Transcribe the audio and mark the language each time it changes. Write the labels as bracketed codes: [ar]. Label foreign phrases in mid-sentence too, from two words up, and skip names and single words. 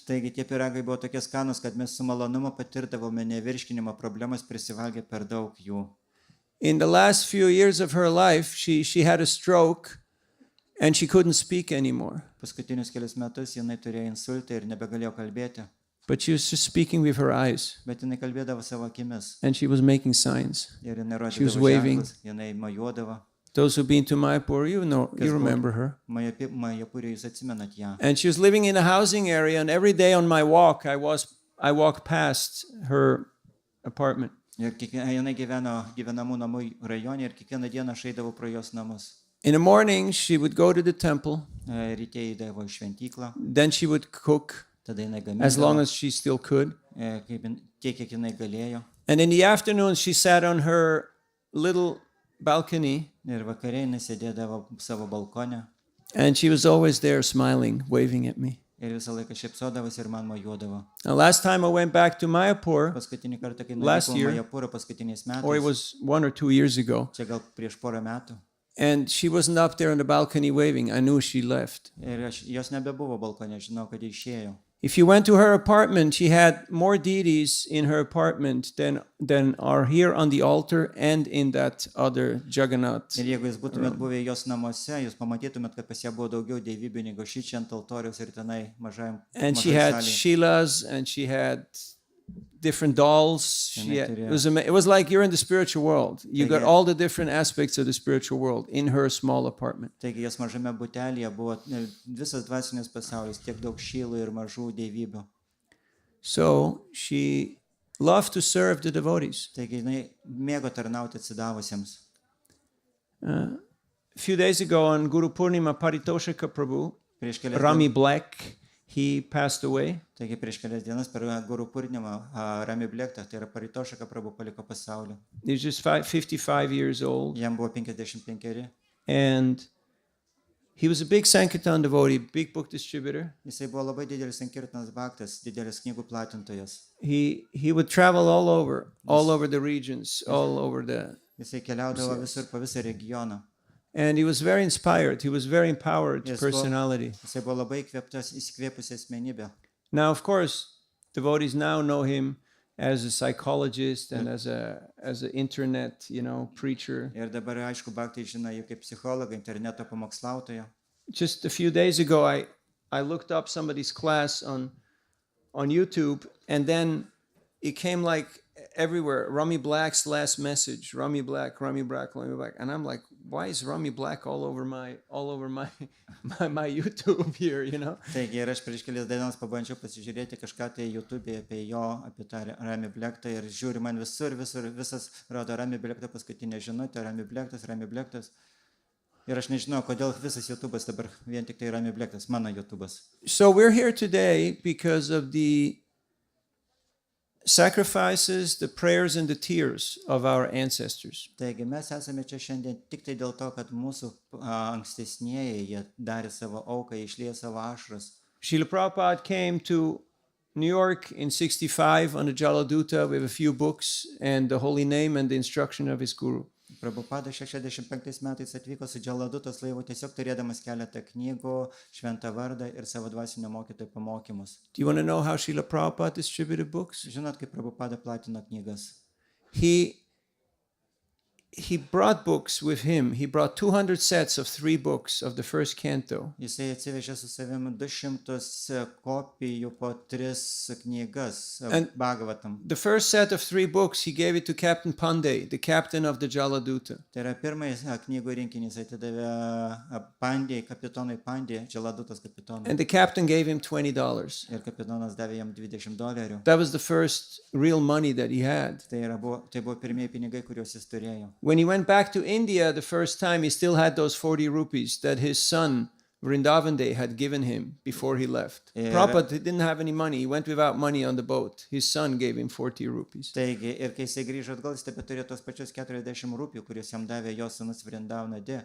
[lt] Taigi tie pyragai buvo tokie skanūs, kad mes su malonumu patirdavome nevirškinimo problemas prisivalgę per daug jų. [en] In the last few years of her life, she had a stroke and she couldn't speak anymore. [lt] Paskutinius kelius metus jinai turėjo insultą ir nebegalėjo kalbėti. [en] But she was just speaking with her eyes. [lt] Bet jinai kalbėdavo savo akimis. [en] And she was making signs. [lt] Ir jinai [en] She was [lt] rodydavo [en] waving. [lt] ženklus, jinai mojuodavo. [en] Those who've been to Mayapur, you remember her. [lt] Majapurė, jūs atsimenat ją. [en] And she was living in a housing area, and every day on my walk, I walked past her apartment. [lt] Ir jinai gyveno gyvenamų namų rajone ir kiekvieną dieną aš eidavau pro jos namus. [en] In the morning, she would go to the temple. [lt] Ryte eidavo į šventyklą, [en] Then she would cook [lt] tada jinai [en] as long [lt] gamindavo, [en] as she still could. [lt] tiek, kiek jinai galėjo. [en] And in the afternoon, she sat on her little balcony, [lt] Ir vakare jinai sėdėdavo savo balkone [en] and she was always there smiling, waving at me. [lt] ir visą laiką šypsodavosi ir man mojuodavo. [en] Now, last time I went back to Mayapur, [lt] Paskutinį kartą, kai [en] Last [lt] nuvykau [en] year, [lt] Majapurą paskutiniais [en] or it [lt] metais, [en] was 1 or 2 years ago, [lt] čia gal prieš porą metų, [en] and she wasn't up there on the balcony waving. I knew she left. [lt] ir jos nebebuvo balkone, žinau, kad jie išėjo. [en] If you went to her apartment, she had more deities in her apartment than are here on the altar and in that other Jagannath. [lt] Ir jeigu jūs būtumėt buvę jos namuose, jūs pamatytumėt, kad pas ją buvo daugiau dievybių negu šičia ant altoriaus ir tenai mažai [en] And she had [lt] salėje. [en] Shilas, and she had different dolls. It was like you're in the spiritual world. You got all the different aspects of the spiritual world in her small apartment. [lt] Taigi jos mažame butelėje buvo visas dvasinis pasaulis, tiek daug šylų ir mažų dievybių. [en] So she loved to serve the devotees. [lt] Taigi jinai mėgo tarnauti atsidavusiems. [en] A few days ago on Guru Purnima, Paritoshaka Prabhu, [lt] Prieš kelias [en] Rami Black, he passed away. [lt] Taigi prieš kelias dienas per Guru Purnimą Rami Blektą, tai yra Paritošaka Prabhu, paliko pasaulį. [en] He was just 55 years old. [lt] Jam buvo 55. [en] And he was a big Sankirtan devotee, big book distributor. [lt] Jisai buvo labai didelis Sankirtanas bhaktas, didelis knygų platintojas. [en] He would travel all over the regions, all over the... [lt] Jisai keliaudavo visur po visą regioną. [en] And he was very inspired. He was very empowered personality. [lt] Jisai buvo labai įsikvėpusi asmenybė. [en] Now, of course, devotees now know him as a psychologist and as an internet, preacher. [lt] Ir dabar, aišku, bhaktai žino jį kaip psichologą, interneto pamokslautoją. [en] Just a few days ago, I looked up somebody's class on YouTube, and then it came like everywhere. Rummy Black's last message. Rummy Black, Rummy Black, Rummy Black. And I'm like, why is Rummy Black all over my my YouTube here, you know? [lt] Taigi ir aš prieš kelias dienas pabandžiau pasižiūrėti kažką tai YouTube apie jo, apie tą Rami Blektą ir žiūri man visur, visas rodo Rami Blektą paskutinę žinutę, Rami Blektas. Ir aš nežinau, kodėl visas YouTube'as dabar vien tik tai Rami Blektas, mano YouTube'as. [en] So we're here today because of the sacrifices, the prayers and the tears of our ancestors. [lt] Taigi mes esame čia šiandien tik tai dėl to, kad mūsų ankstesnieji, jie darė savo auką, išliejo savo ašaras. [en] Srila Prabhupada came to New York in 65 on the Jaladuta with a few books and the holy name and the instruction of his guru. [lt] Prabhupada 65 metais atvyko su Jaladutos laivu tiesiog turėdamas keletą knygų, šventą vardą ir savo dvasinio mokytojo pamokymus. [en] Do you want to know how Srila Prabhupada distributed books? [lt] Žinot, kaip Prabhupada platino knygas? [en] He brought books with him. He brought 200 sets of 3 books of the first canto. [lt] Jisai atsivežė su savimi 200 kopijų po 3 knygas Bhagavatam. [en] The first set of 3 books, he gave it to Captain Pandey, the captain of the Jaladuta. [lt] Tai yra pirmais knygų rinkinys atidavė Pandey, kapitonui Pandey, Jaladutos kapitonui. [en] And the captain gave him $20. [lt] Ir kapitonas davė jam $20. [en] That was the first real money that he had. [lt] Tai buvo pirmieji pinigai, kuriuos jis turėjo. [en] When he went back to India the first time, he still had those 40 rupees that his son Vrindavan Day had given him before he left. Prabhupada didn't have any money. He went without money on the boat. His son gave him 40 rupees. [lt] Taigi, ir kai jisai grįžo atgal, jis tebeturėjo tos pačios 40 rūpių, kuriuos jam davė jo sūnus Vrindavan Day.